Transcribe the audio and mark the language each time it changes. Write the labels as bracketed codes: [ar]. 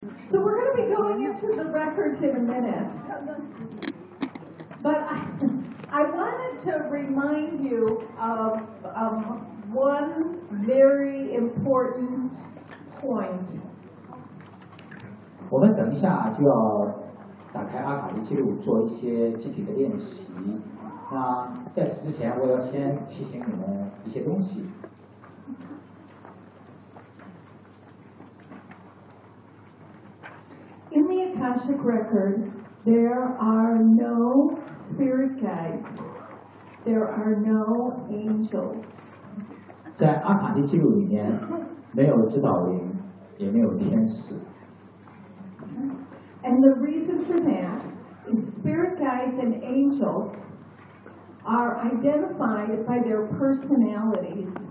[en] So we're going to be going into the records in a minute. But I wanted to remind you of one very important point. [zh] 我们等一下就要打开阿卡丽记录做一些具体的练习。那在此之前，我要先提醒你们一些东西。 [en] In the Akashic record, there are no spirit guides. There are no angels. [zh] 在阿卡丽记录里面，没有指导灵，也没有天使。 [en] And the reason for that is spirit guides and angels are identified by their personalities.